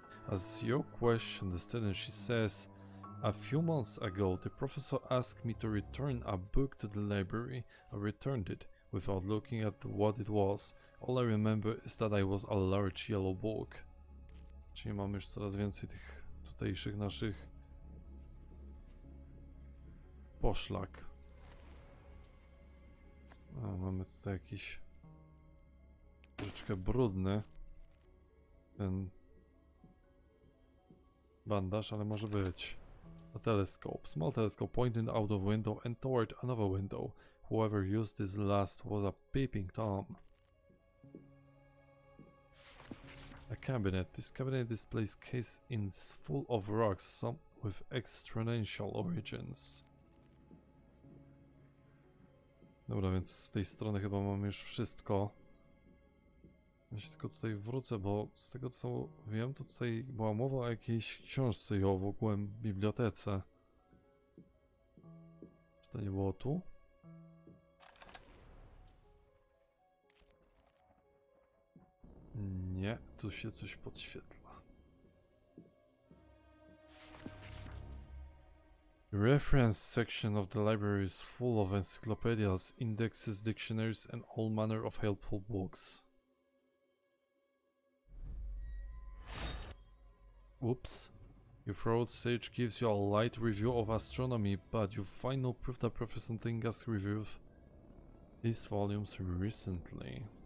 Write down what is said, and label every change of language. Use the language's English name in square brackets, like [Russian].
[English] As you question the student, she says, "A few months ago, the professor asked me to return a book to the library. I returned it, without looking at what it was. All I remember is that I was a large yellow book." [Polish] Czyli mamy już coraz więcej tych tutejszych naszych poszlak. A, mamy tutaj jakiś troszeczkę brudny ten bandaż, ale może być. [English] A telescope. Small telescope pointing out of window and toward another window. Whoever used this last was a peeping Tom. A cabinet. This cabinet displays cases full of rocks, some with extraterrestrial origins. [Polish] Dobra, więc z tej strony chyba mamy już wszystko. Ja się tylko tutaj wrócę, bo z tego co wiem, to tutaj była mowa o jakiejś książce i o w ogóle bibliotece. Czy to nie było tu? Nie, tu się coś podświetla. [English] The reference section of the library is full of encyclopedias, indexes, dictionaries and all manner of helpful books. Oops. Your thorough search gives you a light review of astronomy, but you find no proof that Professor Tillinghast reviewed these volumes recently.